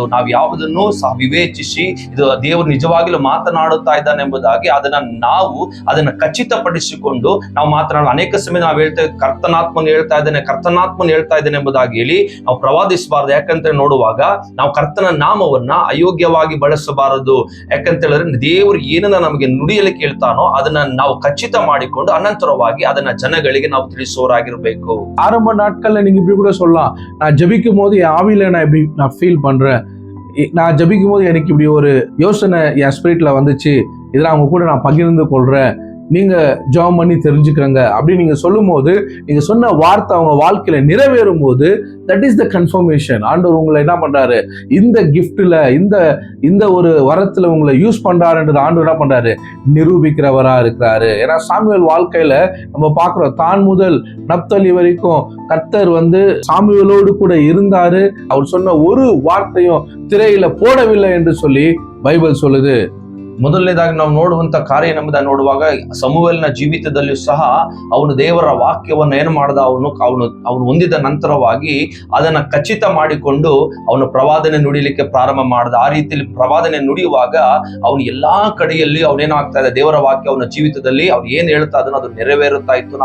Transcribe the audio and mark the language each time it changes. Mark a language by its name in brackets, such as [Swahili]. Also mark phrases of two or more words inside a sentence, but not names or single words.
[Kannada] ನಾವು ಯಾವುದನ್ನು ಸಹ ವಿವೇಚಿಸಿ ಇದು ದೇವರು ನಿಜವಾಗಿಯೂ ಮಾತನಾಡುತ್ತಾ ಇದ್ದಾನೆ ಎಂಬುದಾಗಿ ಅದನ್ನ ಖಚಿತಪಡಿಸಿಕೊಂಡು ನಾವು ಮಾತನಾಡಲು ಅನೇಕ ಸಮಯ ನಾವು ಹೇಳ್ತೇವೆ, ಕರ್ತನಾತ್ಮನು ಹೇಳ್ತಾ ಇದ್ದಾನೆ ಎಂಬುದಾಗಿ ಹೇಳಿ ನಾವು ಪ್ರವಾದಿಸಬಾರದು. ಯಾಕಂತ ನೋಡುವಾಗ ನಾವು ಕರ್ತನ ನಾಮವನ್ನ ಅಯೋಗ್ಯವಾಗಿ ಬಳಸಬಾರದು. ಯಾಕಂತ ಹೇಳಿದ್ರೆ ದೇವರು ಏನನ್ನ ನಮಗೆ ನುಡಿಯಲಿಕ್ಕೆ ಹೇಳ್ತಾನೋ ಅದನ್ನ ನಾವು ಖಚಿತ ಮಾಡಿಕೊಂಡು ಅನಂತರವಾಗಿ ಅದನ್ನ ಜನಗಳಿಗೆ ನಾವು ತಿಳಿಸೋರಾಗಿರ್ಬೇಕು. [Tamil] ஆரம்ப நாட்கள்ல நீங்க இப்படி கூட சொல்லலாம், நான் ஜெபிக்கும் போது என் ஆவியில நான் ஃபீல் பண்றேன், நான் ஜபிக்கும் போது எனக்கு இப்படி ஒரு யோசனை என் ஸ்பிரிட்ல வந்துச்சு, இதெல்லாம் அவங்க கூட நான் பகிர்ந்து கொள்றேன், நீங்க ஜெபம் பண்ணி தெரிஞ்சுக்கங்க அப்படின்னு நீங்க சொல்லும் போது, நீங்க சொன்ன வார்த்தை அவங்க வாழ்க்கையில நிறைவேறும் போது, [English] that is the confirmation. [Tamil] ஆண்டவர் உங்களை என்ன பண்றாரு, இந்த கிஃப்ட்ல இந்த ஒரு வரத்துல உங்களை யூஸ் பண்றாருன்றது ஆண்டவர் என்ன பண்றாரு, நிரூபிக்கிறவரா இருக்கிறாரு. ஏன்னா சாமுவேல் வாழ்க்கையில நம்ம பார்க்கிறோம், தான் முதல் நப்தலி வரைக்கும் கர்த்தர் சாமுவேலோடு கூட இருந்தாரு. அவர் சொன்ன ஒரு வார்த்தையும் திரையில போடவில்லை என்று சொல்லி ಬೈಬಲ್ சொல்லுது. [Kannada] ಮೊದಲನೇದಾಗಿ ನಾವು ನೋಡುವಂತ ಕಾರ್ಯ ಎಂಬುದನ್ನು ನೋಡುವಾಗ ಸಮುವೇಲನ ಜೀವಿತದಲ್ಲಿಯೂ ಸಹ ಅವನು ದೇವರ ವಾಕ್ಯವನ್ನು ಏನು ಮಾಡ್ದ, ಅವನು ಹೊಂದಿದ ನಂತರವಾಗಿ ಅದನ್ನ ಖಚಿತ ಮಾಡಿಕೊಂಡು ಅವನು ಪ್ರವಾದನೆ ನುಡಿಲಿಕ್ಕೆ ಪ್ರಾರಂಭ ಮಾಡ್ದ. ಆ ರೀತಿಯಲ್ಲಿ ಪ್ರವಾದನೆ ನುಡಿಯುವಾಗ ಅವನು ಎಲ್ಲಾ ಕಡೆಯಲ್ಲಿ ಅವನೇನಾಗ್ತಾ ಇದೆ, ದೇವರ ವಾಕ್ಯ ಅವನ ಜೀವಿತದಲ್ಲಿ ಅವ್ನು ಏನ್ ಹೇಳ್ತಾ ಅದನ್ನು ಅದು ನೆರವೇರುತ್ತಾ ಇತ್ತು.